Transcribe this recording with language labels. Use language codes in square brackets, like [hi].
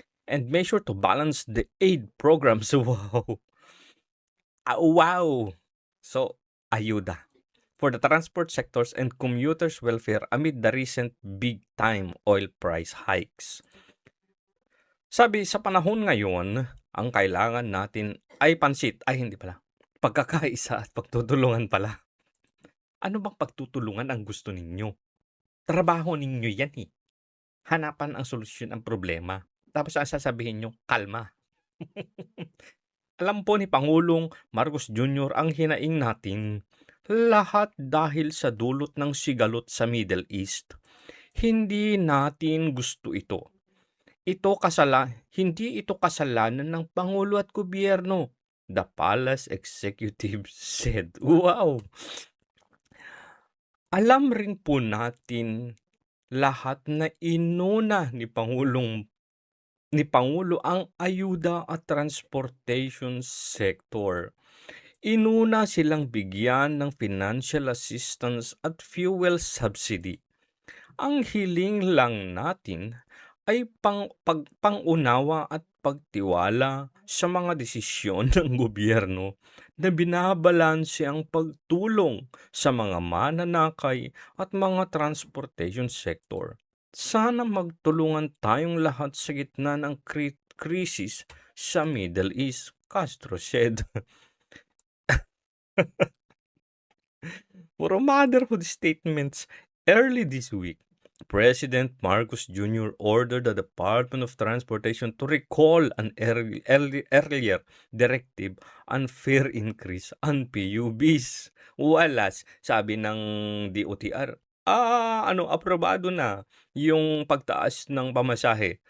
[en] And measure to balance the aid programs. Wow. Wow. So, ayuda for the transport sectors and commuters' welfare amid the recent big-time oil price hikes. [tl] Sabi, sa panahon ngayon, ang kailangan natin ay pansit. Ay, hindi pala. Pagkakaisa at pagtutulungan pala. Ano bang pagtutulungan ang gusto ninyo? Trabaho ninyo yan eh. Hanapan ang solusyon ang problema. Tapos ang sasabihin nyo, kalma. Alam po ni Pangulong Marcos Jr. ang hinaing natin. Lahat dahil sa dulot ng sigalot sa Middle East. Hindi natin gusto ito. Hindi ito kasalanan ng Pangulo at Gobyerno. [en] The Palace Executive said. Wow! [tl] Alam rin po natin lahat na inuna ni Pangulo ang ayuda at transportation sector. Inuna silang bigyan ng financial assistance at fuel subsidy. Ang hiling lang natin ay pangunawa at pagtiwala sa mga desisyon ng gobyerno na binabalanse ang pagtulong sa mga mananakay at mga transportation sector. Sana magtulungan tayong lahat sa gitna ng krisis sa Middle East, [en] Castro said. Puro motherhood statements. Early this week, President Marcos Jr. ordered the Department of Transportation to recall an earlier directive on fare increase on PUBs. [tl] Walas, sabi ng DOTR, aprobado na yung pagtaas ng pamasahe.